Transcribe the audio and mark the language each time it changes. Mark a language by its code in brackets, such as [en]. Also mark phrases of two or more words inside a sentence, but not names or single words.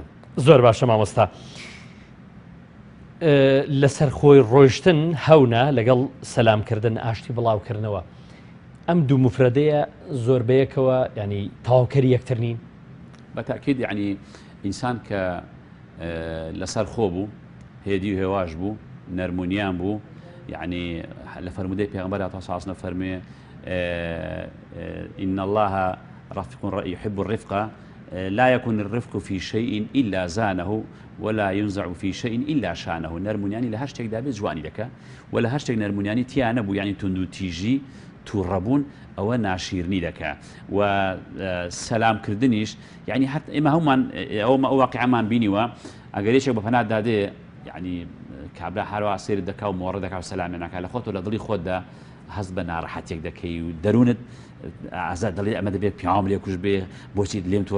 [ckb] زۆر باشە مامۆستا لەسەر خۆی ڕۆیشتن هەونە لەگەڵ سەلامکردن ئاشتی بڵاوکردنەوە ئەم دوو مفرەدەیە زۆربەیەکەوە ینی تەواوکەری یەکتر نین. بەتاکید یعنی ئینسان کە لەسەر خۆ بوو هێدی و هێواش بوو نەرمونیان بوو یعنی لە فەرمودەی پێغەمبەر [ar] عەلەیهی سەلام [ckb] فەرمێ [ar] إن الله رفيق يحب الرفق لا يكون الرفق في شيء إلا زانه ولا ينزع في شيء إلا شانه. [ckb] نەرمونیانی لە هەر شتێک دابێت جوانی دەکە و لە هەر شتێک نەرمونیانی تیانە بوو یعنی تونند و تیژی تووڕەبوون ئەوە ناشیرنی دەکە و سەلامکردنیش یعنی حتا ئێمە هەمومان ئەو واقعەمان بینیوە ئەگەر یەکێک بە پەنات دادێ یعنی کابرا هەروە سێرت دەکا و مۆڕە دەکا و سەلامی ناکات لە خۆت و لە دڵی خۆتدا هەست بە ناڕەحەتێک دەکەی و دەروونت ئازاد دەڵێ ئەمە دەبێت پیاوم لێ کوژ بێ بۆچی لێم تۆ